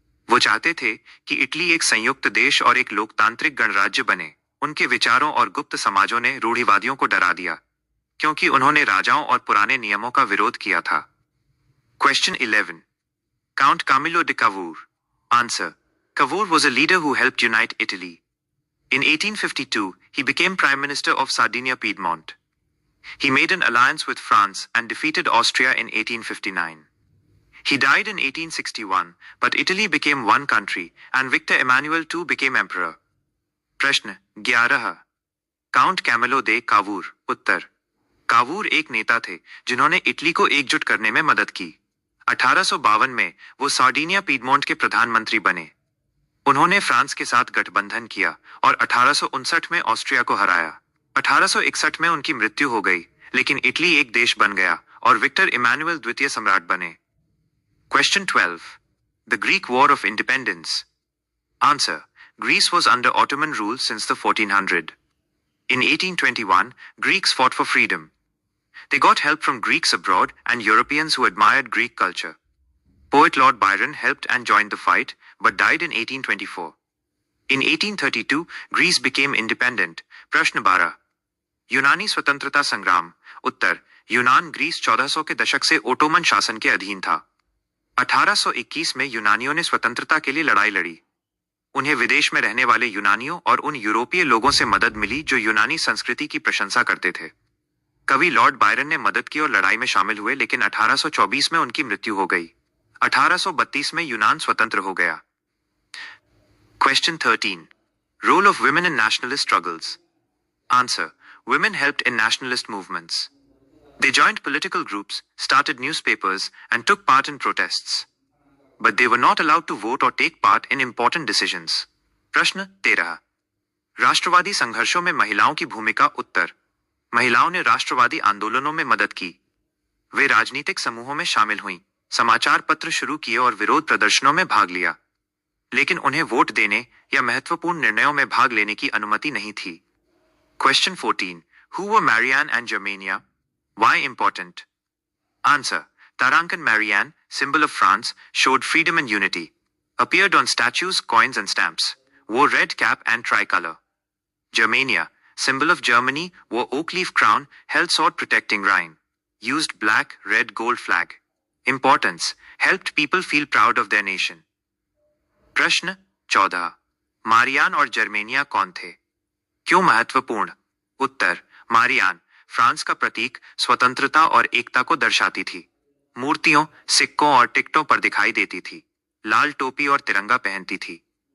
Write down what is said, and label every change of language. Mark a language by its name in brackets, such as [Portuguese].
[Hindi] वो चाहते थे कि इटली एक संयुक्त देश और एक लोकतांत्रिक गणराज्य बने। उनके विचारों और गुप्त समाजों ने रूढ़िवादियों को डरा दिया, क्योंकि उन्होंने राजाओं और पुराने नियमों का विरोध किया था। [English] Question 11. Count Camillo de Cavour. Answer. Cavour was a leader who helped unite Italy. In 1852, he became Prime Minister of Sardinia-Piedmont. He made an alliance with France and defeated Austria in 1859. He died in 1861, but Italy became one country and Victor Emmanuel II became emperor. [Hindi] प्रश्न 11. Count Camillo दे Cavour. उत्तर. Cavour एक नेता थे जिन्होंने Italy को एकजुट करने में मदद की। 1852 में वो सार्डिनिया पीडमोंट के प्रधानमंत्री बने। उन्होंने फ्रांस के साथ गठबंधन किया और 1859 में ऑस्ट्रिया को हराया। 1861 में उनकी मृत्यु हो गई, लेकिन इटली एक देश बन गया और विक्टर इमैनुअल द्वितीय सम्राट बने। [English] Question 12. The Greek War of Independence. Answer. Greece was under Ottoman rule since the 1400s. In 1821, Greeks fought for freedom. They got help from Greeks abroad and Europeans who admired Greek culture. Poet Lord Byron helped and joined the fight, but died in 1824. In 1832, Greece became independent. [Hindi] प्रश्न 12. यूनानी स्वतंत्रता संग्राम. उत्तर. यूनान Greece 1400 के दशक से Ottoman शासन के अधीन था। 1821 में यूनानियों ने स्वतंत्रता के लिए लड़ाई लड़ी। उन्हें विदेश में रहने वाले यूनानियों और उन यूरोपीय लोगों से मदद मिली जो यूनानी संस्कृति की प्रशंसा करते थे। कवि लॉर्ड बायरन ने मदद की और लड़ाई में शामिल हुए, लेकिन 1824 में उनकी मृत्यु हो गई। 1832 में यूनान स्वतंत्र हो गया। [English] Question 13. Role of women in nationalist struggles. Answer. Women helped in nationalist movements. They joined political groups, started newspapers, and took part in protests. But they were not allowed to vote or take part in important decisions. [Hindi] प्रश्न 13. राष्ट्रवादी संघर्षों में महिलाओं की भूमिका. उत्तर. महिलाओं ने राष्ट्रवादी आंदोलनों में मदद की। वे राजनीतिक समूहों में शामिल हुईं, समाचार पत्र शुरू किए और विरोध प्रदर्शनों में भाग लिया, लेकिन उन्हें वोट देने या महत्वपूर्ण निर्णयों में भाग लेने की अनुमति नहीं थी। [English] Question 14. Who were Marianne and Germania? Why important? Answer. Tarankan Marianne, symbol of France, showed freedom and unity. Appeared on statues, coins and stamps. Wore red cap and tricolor. Germania, symbol of Germany, wore oak leaf crown, held sword protecting Rhine. Used black, red, gold flag. Importance. Helped people feel proud of their nation. [Hindi] प्रश्न 14. Marianne और Germania कौन थे? क्यों महत्वपूर्ण? उत्तर. Marianne France का प्रतीक, स्वतंत्रता और एकता को दर्शाती थी। मूर्तियों, सिक्कों और टिकटों पर दिखाई देती थी। लाल टोपी और तिरंगा पहनती थी।